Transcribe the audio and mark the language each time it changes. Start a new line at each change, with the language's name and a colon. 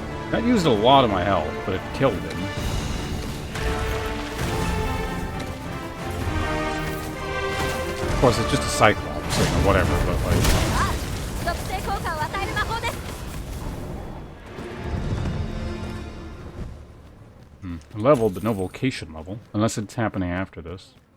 English: That used a lot of my health, but it killed him. Of course, it's just a Cyclops, so whatever, but like...
Japanese: 属性効果を与える魔法です。
English: Level, but no vocation level. Unless it's happening after this.